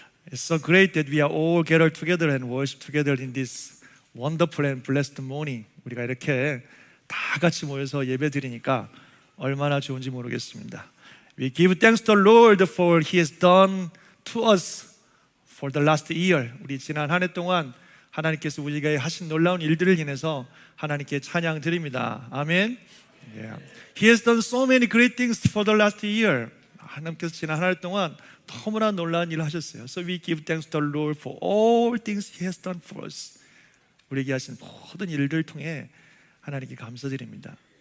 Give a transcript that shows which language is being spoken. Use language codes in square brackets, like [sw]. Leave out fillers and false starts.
[en] It's so great that we are all gathered together and worship together in this wonderful and blessed morning. [ko] 우리가 이렇게 다 같이 모여서 예배 드리니까 얼마나 좋은지 모르겠습니다. [en] We give thanks to the Lord for He has done to us for the last year. [ko] 우리 지난 한 해 동안 하나님께서 우리에게 하신 놀라운 일들을 인해서 하나님께 찬양 드립니다. 아멘. Yeah. [en] He has done so many great things for the last year. [ko] 하나님께서 지난 한 해 동안 너무나 놀라운 일을 하셨어요. [en] So we give thanks to the Lord for all things He has done for us. [ko] 우리에게 하신 모든 일들을 통해 하나님께 감사드립니다.